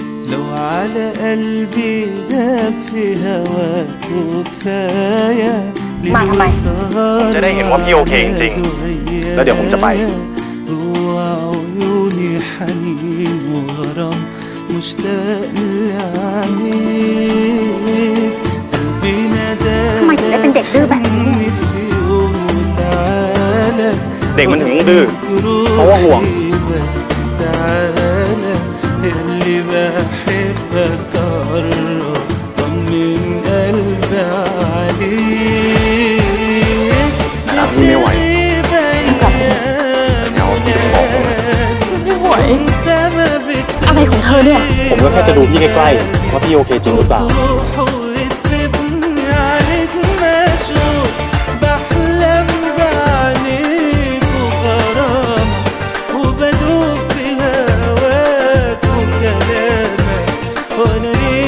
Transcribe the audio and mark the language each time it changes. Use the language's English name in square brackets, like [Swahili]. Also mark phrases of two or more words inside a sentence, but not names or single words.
[Arabic] لو على قلبي داب في هواك وكفاية [Thai] มาทำไม ผมจะได้เห็นว่าพี่โอเคจริงๆแล้วเดี๋ยวผมจะไป [Arabic] وعيوني حنين وغرام مشتاق لعينيك قلبي ناداك [Thai] ทำไมถึงได้เป็นเด็กดื้อแบบนี้เนี่ย [Arabic] في يوم وتعالى [Thai] เด็กมันถึงต้องดื้อเพราะว่าห่วง [Arabic] بس تعالى اللي بحبك قرب طمن قلبي عليك [Thai] นะครับพี่ไม่ไหวสัญญาว่าพี่จะไม่บอกผมนะ ฉันไม่ไหวอะไรของเธอเนี่ย ผมก็แค่จะดูพี่ใกล้ๆว่าพี่โอเคจริงหรือเปล่า [Arabic] وتسيبني عليك مشغول بحلم بعينيك وغرامك وبدوب في هواك وكلامك وانا